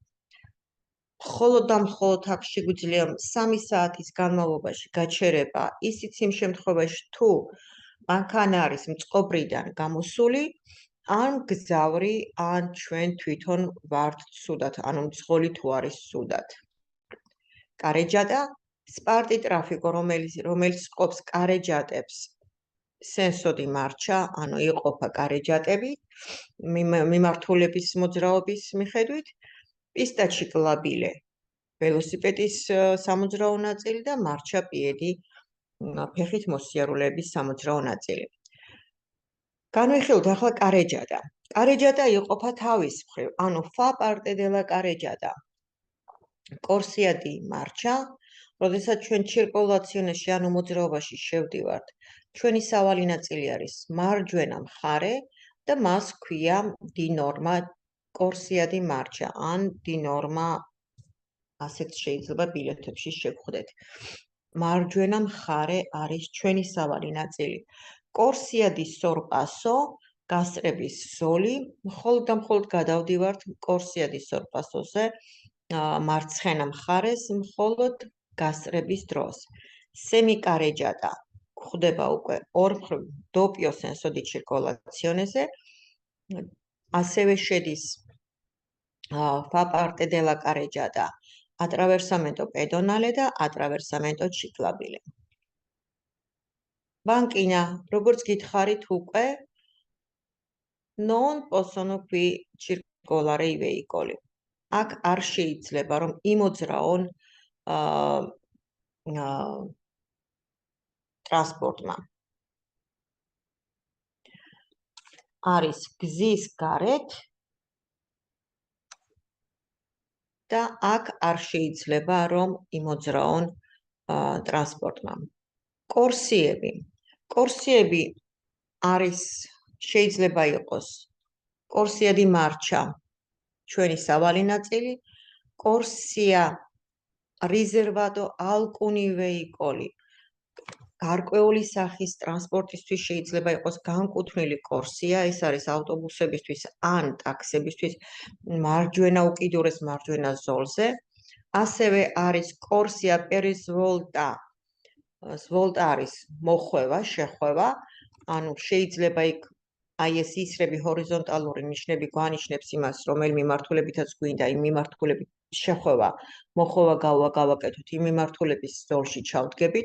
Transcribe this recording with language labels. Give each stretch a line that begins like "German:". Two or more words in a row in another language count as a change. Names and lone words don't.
Georgian: მხოლოდ და მხოლოდ აქ შეგვიძლია 3 საათის განმავლობაში გაჩერება, ისიც იმ შემთხვევაში თუ მანქანა არის მწყობრიდან გამოსული, ან მგზავრი, ან ჩვენ თვითონ ვართ ცუდად, ანუ მძღოლი თუ არის ცუდად.
Italian: Carreggiata, Sparti Traffico,
Georgian: რომელიც ყოფს კარეჯატებს,
Italian: senso di marcia,
Georgian: ანუ იყოფა კარეჯატები მიმართულების მოძრაობის მიხედვით,
Italian: Pista ciclabile,
Georgian: ველოსიპედის სამოძრაო ნაწილი და
Italian: Marcia piedi,
Georgian: ფეხით მოსიარულეების სამოძრაო ნაწილი. განვიხილოთ ახლა კარეჯატა. კარეჯატა იყოფა თავის მხრივ, ანუ
Italian: fa parte della carreggiata. Corsia di Marcia,
Georgian: როდესაც ჩვენ circolazione-ში, ანუ მოძრაობაში შევდივართ, ჩვენი სავალი ნაწილი არის მარჯვენა მხარე და მას ქვია
Italian: di norma Corsia di Marcia,
Georgian: ან
Italian: di norma,
Georgian: ასეც შეიძლება ბილეთებში შევხვდეთ. მარჯვენა მხარე არის ჩვენი სავალი ნაწილი.
Italian: Corsia di Sorpasso,
Georgian: გასწრების ზოლი, მხოლოდ და მხოლოდ გადავდივართ
Italian: Corsia di Sorpasso-
Georgian: ზე, მარცხენა მხარეს, მხოლოდ გასწრების დროს. Semiccarreggiata, გვხვდება უკვე ორმხრივ
Italian: doppio senso di circolazione-
Georgian: ზე, ასევე შედის
Italian: fa parte della carreggiata, attraversamento pedonale
Georgian: და
Italian: attraversamento ciclabile.
Georgian: Banchina, როგორც გითხარით უკვე,
Italian: non possono qui circolare i veicoli.
Georgian: აქ არ შეიძლება რომ იმოძრაონ ტრანსპორტმა. არის გზის გარეთ და აქ არ შეიძლება რომ იმოძრაონ ტრანსპორტმა. კორსიები არის შეიძლება იყოს
Italian: Corsia di Marcia,
Georgian: ჩვენი სავალი ნაწილი,
Italian: Corsia riservato alcuni veicoli,
Georgian: გარკვეული სახის ტრანსპორტისთვის შეიძლება იყოს განკუთვნილი კორსია, ეს არის ავტობუსებისთვის ან ტაქსებისთვის მარჯვენა უკიდურეს მარჯვენა ზოლზე. ასევე არის
Italian: corsia per svolta.
Georgian: ზვოლტა არის მოხვევა, შეხვევა, ანუ შეიძლება იქ აი ეს ისრები ჰორიზონტალური ნიშნები გვანიშნებს იმას, რომელი მიმართულებითაც გვინდა იმ მიმართულებით შეხვევა, მოხვევა გავაკეთოთ იმ მიმართულების ზოლში ჩავდგებით.